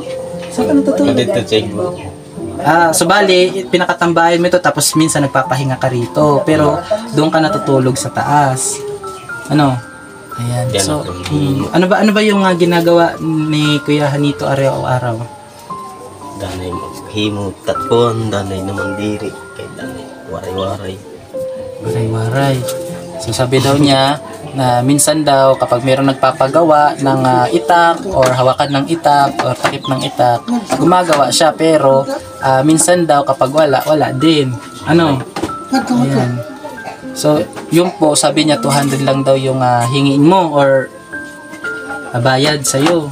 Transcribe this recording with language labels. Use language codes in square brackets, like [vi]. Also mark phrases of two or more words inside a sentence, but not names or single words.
[tl] Saan ka natutulog? Dito, check mo. So bali, pinakatambayan mo ito tapos minsan nagpapahinga ka rito. Pero doon ka natutulog sa taas. Ano? Ayan. So, ano ba yung ginagawa ni Kuya Janito araw-araw? [war] Danay himot tatpon, danay naman diri, kay danay waray-waray. Waray-waray. [tl] So sabi daw niya na minsan daw kapag mayroong nagpapagawa ng itak or hawakan ng itak or takip ng itak, gumagawa siya pero minsan daw kapag wala din. Ano? Ayan. So, yun po, sabi niya 200 lang daw yung hingiin mo or bayad sa'yo.